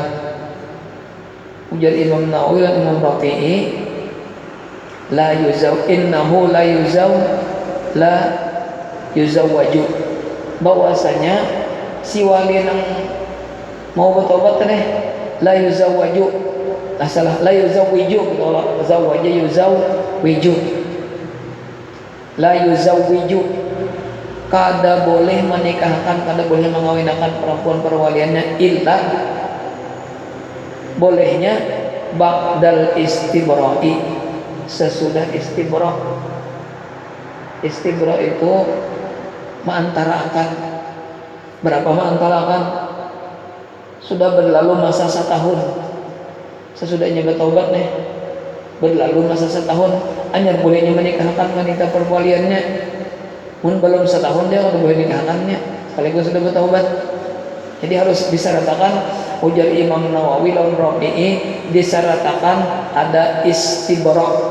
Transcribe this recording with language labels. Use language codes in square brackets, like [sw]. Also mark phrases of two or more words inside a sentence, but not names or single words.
[bjn] Ujar Imam Nawawi dan Imam Rafi'i, [ar] لا يزوج, [bjn] bahwasanya si wali yang mau bertobat teh [ar] لا يزوج, [bjn] salah, [ar] لا يزوج, [bjn] kalau [ar] زوج يزوج, لا يزوج, [bjn] kada boleh menikahkan, kada boleh mengawinkan perempuan perwaliannya, illa bolehnya [ar] بعد الاستبراء, [bjn] sesudah istibra. Istibra itu meantarakan. Berapa meantarakan? Sudah berlalu masa setahun, sesudahnya bertobat nih, berlalu masa setahun, hanya bolehnya menikahkan wanita perwaliannya. Mun belum setahun dia kalau boleh nikahkannya, sekaligus sudah bertobat. Jadi harus disyaratkan, ujar Imam Nawawi lawan Rafi'i, disyaratkan ada istibra.